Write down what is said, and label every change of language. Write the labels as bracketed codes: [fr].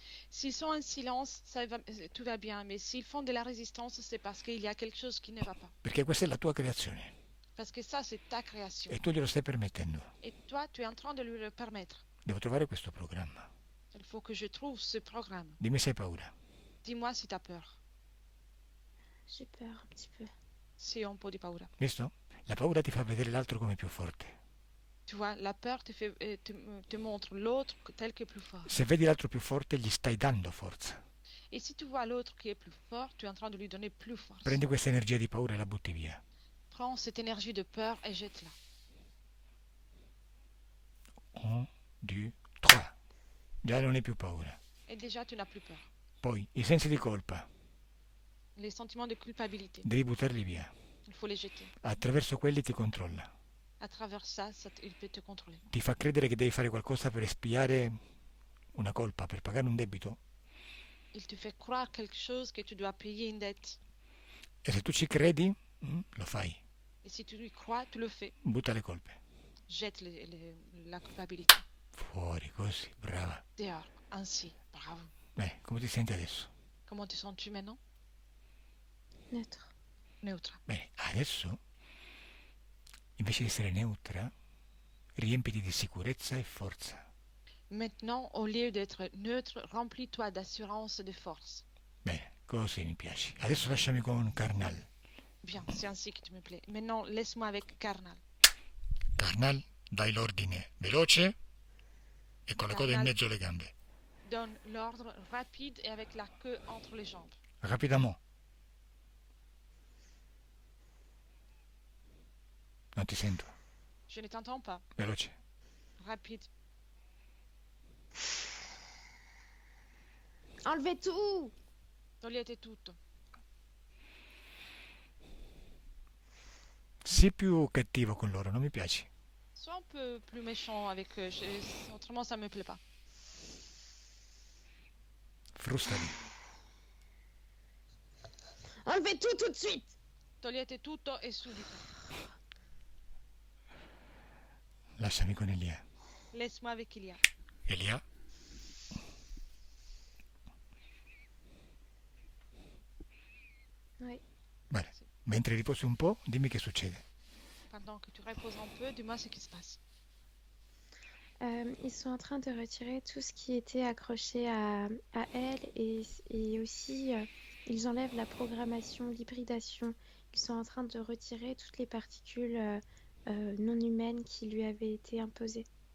[fr] S'ils sont en silence, tout va bien. Mais s'ils font de la résistance, c'est parce qu'il y a quelque chose qui ne va pas. [it] Perché questa è la tua creazione [fr] Parce que ça, c'est ta création. [it] e tu glielo stai permettendo. [fr] Et toi, tu es en train de lui le permettre. [it] Devo trovare questo programma. [fr] Il faut que je trouve ce programme. [it] Dimmi se hai paura. [fr] Dis-moi si tu as peur. J'ai peur un petit peu. [it] Si ho un po' di paura. Visto? La paura ti fa vedere l'altro come più forte. [fr] Tu vois, la peur te montre l'autre tel que plus fort. [it] Se vedi l'altro più forte, gli stai dando forza. [fr] Et si tu vois l'autre qui est plus fort, tu es en train de lui donner plus force. [it] Prendi questa energia di paura e la butti via. [fr] Prends cette énergie de peur et jette-la. [it] 1, 2, 3. Già non hai più paura. [fr] Et déjà, tu n'as plus peur. [it] Poi, i sensi di colpa, [fr] Les sentiments de culpabilité, [it] devi buttarli via. [fr] il faut les jeter. [it] Attraverso quelli ti controlla. [fr] À travers ça, il peut te contrôler. [it] Ti fa credere che devi fare qualcosa per espiare una colpa, per pagare un debito. [fr] Il te fait croire quelque chose que tu dois payer une dette. [it] E se tu ci credi, lo fai. [fr] Et si tu y crois, tu le fais. [it] Butta le colpe. [fr] Jette la culpabilité. [it] Fuori, così, brava. [fr] Dehors, ainsi. Bravo. [it] Come ti senti adesso? [fr] Comment te sens-tu maintenant? Neutre. Neutre. [it] Bene, adesso, invece di essere neutra, riempiti di sicurezza e forza. [fr] Maintenant, au lieu d'être neutre, remplis-toi d'assurance et de force. [it] Bene, così mi piaci. Adesso lasciami con Karnal. [fr] Bien, c'est ainsi que tu me plais. Maintenant, laisse-moi avec Karnal. [it] Karnal, dai l'ordine veloce e con la coda in Karnal. mezzo alle gambe. [fr] Donne l'ordre rapide et avec la queue entre les jambes. [it] Rapidamente. Non ti sento. [fr] Je ne t'entends pas. [it] Veloce. [fr] Rapide. Enlevez tout! [it] Togliete tutto. Sii più cattivo con loro, non mi piaci. [fr] Sois un peu plus méchant avec eux. Autrement, ça me plaît pas. [it] Frustali. [fr] Enlevez tout de suite! [it] Togliete tutto e subito. Lasciami con Elia. [fr] Laisse-moi avec Ilia. [it] Elia? [fr] Oui. [it] Bene. Mentre riposi un po', dimmi che succede. [fr] Pendant que tu reposes un peu, dis-moi ce qui se passe. Ils sont en train de retirer tout ce qui était accroché à elle et aussi ils enlèvent la programmation, l'hybridation. Ils sont en train de retirer toutes les particules non humaines qui lui avaient été imposées.